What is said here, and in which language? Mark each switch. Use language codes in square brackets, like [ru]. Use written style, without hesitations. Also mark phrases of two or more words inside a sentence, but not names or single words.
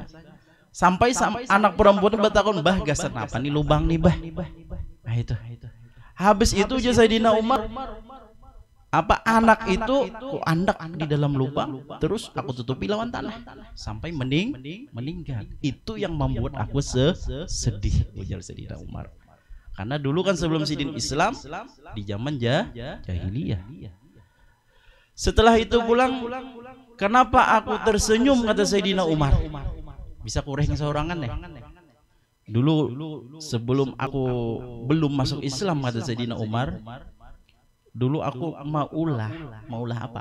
[bjn] Sampai anak perempuan bertakun, bah gasan apa nih lubang nih bah. Nah itu. Habis itu aja Sayyidina Umar, apa anak itu ku andak di dalam lubang, terus aku tutupi lawan tanah sampai meninggal. Itu yang membuat aku sedih, ujar Sayyidina Umar. Karena dulu kan sebelum sidin Islam di zaman jahiliyah. Setelah itu pulang, kenapa aku tersenyum, kata Sayyidina Umar. Bisa kurang seorangan ya. Dulu sebelum aku belum masuk Islam, kata Sayyidina Umar, dulu aku maulah apa?